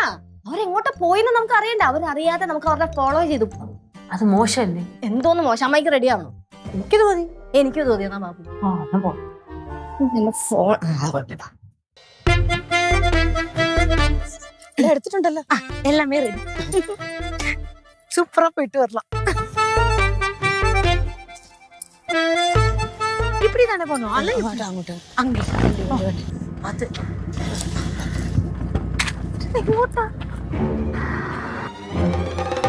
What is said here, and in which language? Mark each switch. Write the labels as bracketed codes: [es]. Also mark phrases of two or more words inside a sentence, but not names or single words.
[ml] അവരെങ്ങോട്ട് പോയിന്ന് നമുക്ക് അറിയണ്ട. അവരറിയാതെ നമുക്ക് അവരുടെ ഫോളോ ചെയ്തു പോകും. അത് മോശമല്ലേ? എന്തോന്ന് മോശം. അമ്മയ്ക്ക് റെഡി ആവണം. എനിക്ക് തോന്നി. എനിക്ക് തോന്നിയെന്നാ ബാബു. എന്നാ പോ. ഫോൺ എടുത്തിട്ടുണ്ടല്ലോ. [ta] எல்லாமே ரெடி. சூப்பரா போயிட்டு வரலாம். இப்படி தானே போனோம். [ml] അങ്ങോട്ട് [ta] அங்க அது இங்கோட்டா